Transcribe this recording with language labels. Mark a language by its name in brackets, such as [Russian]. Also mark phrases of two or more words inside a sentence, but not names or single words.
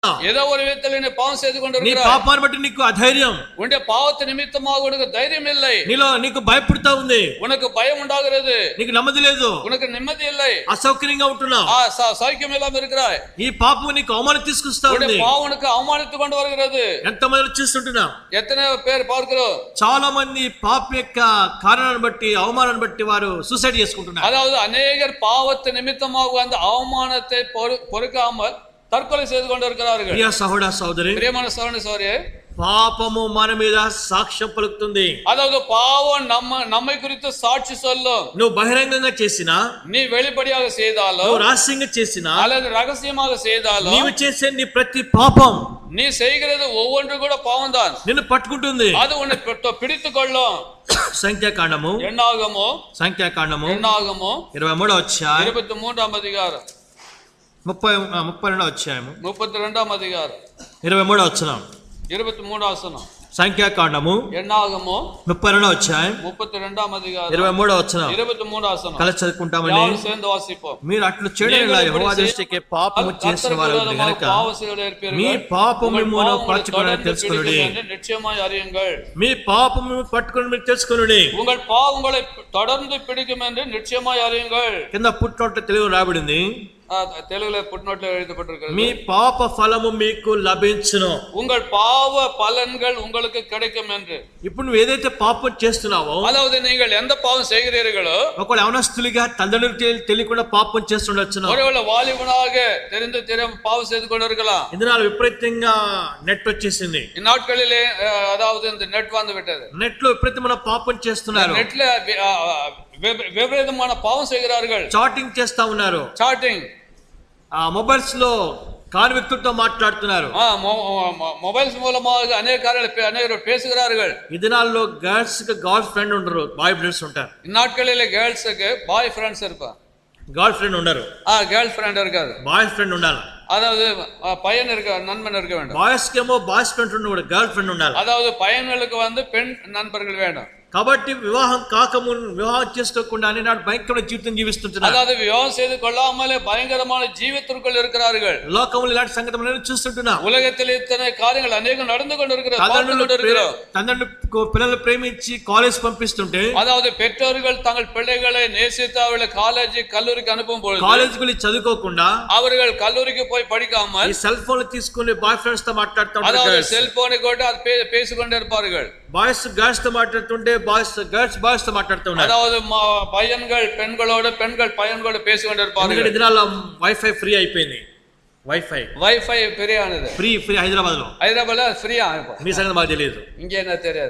[Tamil] ஏதோ ஒரு விதத்தில் நீ பாவம் செய்து [Telugu] నీ [Tamil] கொண்டிருக்கிறாய். [Telugu] పాపాన్ని బట్టి నీకు అధైర్యం, [Tamil] உன்னுடைய பாவத்து நிமித்தமாக உனக்கு தைரியம் இல்லை, [Telugu] నీకు భయపడుతా ఉంది, [Tamil] உனக்கு பயம் உண்டாகிறது, [Telugu] నీకు నెమ్మది లేదు, [Tamil] உனக்கு நிம்மதி இல்லை, [Telugu] అసౌకర్యంగా ఉంటున్నావు. [Tamil] சௌக்கியம் இல்லாம இருக்கிறாய். [Telugu] ఈ పాపం నీకు అవమానం తీసుకొస్తా ఉంది. [Tamil] உன்னுடைய பாவம் உனக்கு அவமானித்து கொண்டு வருகிறது. [Telugu] ఎంతమంది చూస్తుంటున్నాం, [Tamil] எத்தனை பேர் பார்க்கிறோம். [Telugu] చాలా మంది పాప యొక్క కారణాన్ని బట్టి అవమానాన్ని బట్టి వారు సూసైడ్ చేసుకుంటున్నారు. [Tamil] அதாவது அநேகர் பாவத்து நிமித்தமாக அந்த அவமானத்தை பொறுக்காமல் தற்கொலை செய்து கொண்டிருக்கிறார்கள். [Telugu] ప్రియ సహోదర సహోదరి, [Tamil] பிரியமான சகோதர சகோதரியே, [Telugu] పాపము మన మీద సాక్ష్యం పలుకుతుంది. [Tamil] அதாவது பாவம் நம்மை குறித்து சாட்சி சொல்லும். [Telugu] నువ్వు బహిరంగంగా చేసినా, [Tamil] நீ வெளிப்படையாக செய்தாலும், [Telugu] నువ్వు రహస్యంగా చేసినా, [Tamil] அல்லது ரகசியமாக செய்தாலும், [Telugu] నీవు చేసే నీ ప్రతి పాపం, [Tamil] நீ செய்கிறது ஒவ்வொன்று கூட பாவம் தான். [Telugu] నిన్ను పట్టుకుంటుంది. [Tamil] அது உன்னை பிடித்துக் கொள்ளும். [Telugu] సంఖ్యాకాండము [Tamil] என்னாகமோ [Telugu] 23వ అధ్యాయం [Tamil] 23ஆம் அதிகாரம் [Telugu] 32వ అధ్యాయము [Tamil] 32ஆம் அதிகாரம் [Telugu] 23వ వచనం. [Tamil] 23 வசனம். [Telugu] సంఖ్యాకాండము [Tamil] என்னாகமோ [Telugu] 32వ అధ్యాయం [Tamil] 32ஆம் அதிகாரம் [Telugu] 23వ వచనం [Tamil] 23 வசனம். [Telugu] కలిసి చదువుకుంటామండి. [Tamil] யாரும் சேர்ந்து வாசிப்போம். [Telugu] మీరు అట్లు చేయడం యెహోవా దృష్టికి పాపము చేసిన వారు గనుక మీ పాపము మిమ్మును పట్టుకొనని తెలుసుకొనుడి. [Tamil] நிச்சயமாய் அறியுங்கள். [Telugu] మీ పాపము పట్టుకొని మీరు తెలుసుకొనుడి. [Tamil] உங்கள் பாவங்களை தொடர்ந்து பிடிக்கும் என்று நிச்சயமாய் அறியுங்கள். [Telugu] కింద పుట్టినట్టు తెలుగు రాబడింది, [Tamil] தெலுங்குல புட்நோட்ல எழுதப்பட்டிருக்கிறது, [Telugu] మీ పాప ఫలము మీకు లభించును. [Tamil] உங்கள் பாவ பலன்கள் உங்களுக்கு கிடைக்கும் என்று. [Telugu] ఇప్పుడు నువ్వు ఏదైతే పాపం చేస్తున్నావో, [Tamil] அதாவது நீங்கள் எந்த பாவம் செய்கிறீர்களோ, [Telugu] ఒకవేళ యవనస్తులుగా తల్లిదండ్రులకు తెలియకుండా పాపం చేస్తుండొచ్చును. [Tamil] ஒருவேளை வாலிபனாக தெரியாம பாவம் செய்து கொண்டிருக்கலாம். [Telugu] ఇందులో విపరీతంగా నెట్ వచ్చేసింది. [Tamil] இந்நாட்களிலே அதாவது இந்த நெட் வந்து விட்டது. [Telugu] నెట్ లో విపరీతమైన పాపం చేస్తున్నారు. [Tamil] நெட்ல விபரீதமான பாவம் செய்கிறார்கள். [Telugu] చాటింగ్ చేస్తా ఉన్నారు. చాటింగ్, మొబైల్స్ లో కాని వ్యక్తులతో మాట్లాడుతున్నారు. [Tamil] మొబైల్స్ మూలமாக அநேகர் பேசுகிறார்கள். [Telugu] ఈ దినాల్లో గర్ల్స్ కి [English] girl friend [Telugu] ఉండరు, [English] boy friends [Telugu] ఉంటారు. [Tamil] இந்நாட்களிலே கேர்ள்ஸுக்கு [English] boy friends [Tamil] இருப்பாங்க, [English] girl friend [Telugu] ఉండరు. [English] girl friend [Tamil] இருக்காது, [English] boy friend [Telugu] ఉండాలి. [Tamil] அதாவது பையன் நண்பன் இருக்க வேண்டும். [Telugu] బాయ్స్ కేమో [English] boys friend [Telugu] ఉండడు, [English] girl friend [Telugu] ఉండాలి. [Tamil] அதாவது பையன்களுக்கு பெண் நண்பர்கள் வேண்டும். [Telugu] కాబట్టి వివాహం కాకముందు, వివాహం చేసుకోకుండానే నాడు భయంకరమైన జీవితం జీవిస్తుంటున్నారు. [Tamil] அதாவது விவாகம் செய்து கொள்ளாமலே பயங்கரமான ஜீவித்திற்குள் இருக்கிறார்கள். [Telugu] లోకంలో ఇలాంటి సంగతులు నేను చూస్తుంటున్నా. [Tamil] உலகத்தில் இத்தனை காரியங்கள் அநேகம் நடந்து கொண்டிருக்கிறது. [Telugu] తండ్రులు పిల్లలు ప్రేమించి కాలేజ్ పంపిస్తుంటే, [Tamil] அதாவது பெற்றோர்கள் தங்கள் பிள்ளைகளை நேசித்து அவர்களை காலேஜ் கல்லூரிக்கு அனுப்பும் பொழுது, [Telugu] కాలేజీకి చదువుకోకుండా [Tamil] அவர்கள் கல்லூரிக்கு போய் படிக்காமல் [Telugu] ఈ [English] cell phone [Telugu] తీసుకుని [English] boy friends [Telugu] తో మాట్లాడుతూ [Tamil] அதாவது [Telugu] ఉంటారు. [Tamil] செல்போனை கொண்டு அது பேசிக்கொண்டே இருப்பார்கள். [Telugu] బాయ్స్ గర్ల్స్ తో మాట్లాడుతుంటే గర్ల్స్ బాయ్స్ తో మాట్లాడుతూ ఉన్నారు. [Tamil] அதாவது பையன்கள் பெண்களோடு, பெண்கள் பையன்களோடு பேசிக்கொண்டே இருப்பார்கள். [Telugu] ఈ దినాల్లో [English] WiFi free [Telugu] అయిపోయింది. వైఫై [Tamil] பெரியானது, [Telugu] ఫ్రీ హైదరాబాద్ లో. [Tamil] ஹைதராபாத்ல ஃப்ரீயா, [Telugu] మీ సంగతి మాకు తెలియదు. [Tamil] இங்க என்ன தெரியாது.